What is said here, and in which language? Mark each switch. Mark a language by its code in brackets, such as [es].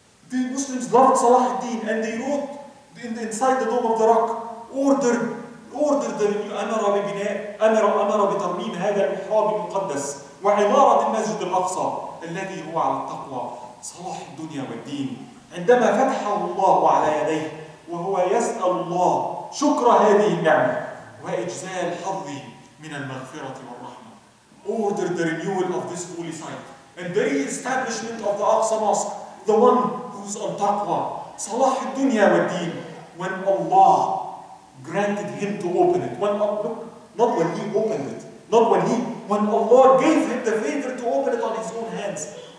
[en] The Muslims loved Salahudeen and they wrote inside the Dome of the Rock, ordered the [ar] أمر بترميم هذا المحراب المقدس وعمارة المسجد الأقصى الذي هو على التقوى صلاح الدنيا والدين. عندما فتحه الله على يديه وهو يسأل الله شكر هذه النعمة وإجزال حظه من المغفرة والرحمة. [en] Ordered the renewal of this holy site and the re-establishment of the Aqsa Mosque, the one who's on taqwa, Salah al-Dunya wa Deen, when Allah granted him to open it. Not when he opened it, when Allah gave him the favor to open it on his own hands.